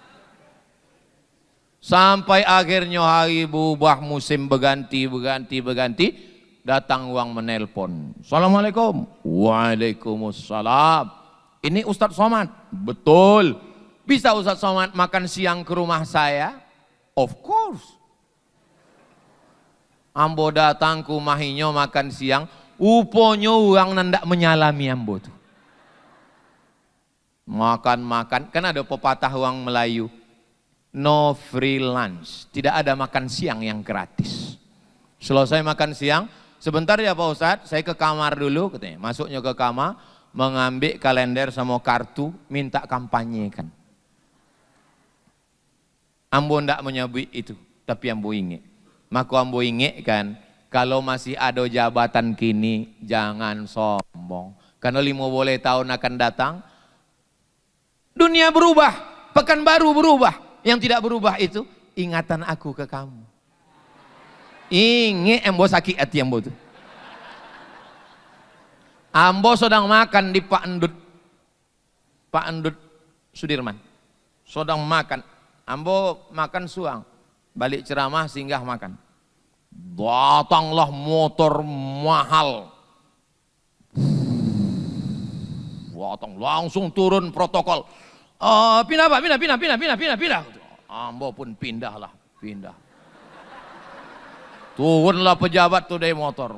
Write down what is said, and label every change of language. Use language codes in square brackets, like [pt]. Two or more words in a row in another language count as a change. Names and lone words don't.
[id] Sampai akhirnya hari berubah, musim berganti, datang uang menelpon. Assalamualaikum. Waalaikumsalam. Ini Ustadz Somad. Betul. Bisa Ustadz Somad makan siang ke rumah saya? [en] Of course. [min] Ambo datang ke rumahnya makan siang. Uponyo orang nandak menyalami ambo tuh. [id] Makan-makan, kan ada pepatah orang Melayu, [en] no free lunch, [id] tidak ada makan siang yang gratis. Selesai makan siang, sebentar ya Pak Ustadz, saya ke kamar dulu, katanya. Masuknya ke kamar, mengambil kalender sama kartu, minta kampanyekan. [min] Ambo ndak menyebut itu, tapi ambo ingat. Maka ambo ingat kan, kalau masih ada jabatan kini, jangan sombong. [id] Karena 5 boleh tahun akan datang, dunia berubah, Pekanbaru berubah. Yang tidak berubah itu, ingatan aku ke kamu. [min] Ingat ambo sakit hati ambo tuh. Ambo sedang makan di Pak Endut Sudirman. Sedang makan. Ambo makan suang. [id] Balik ceramah singgah makan. Datanglah motor mahal. Datang langsung turun protokol. [min] Pindah Pak, pindah. Ambo pun pindah. [id] Turunlah pejabat tuh dari motor.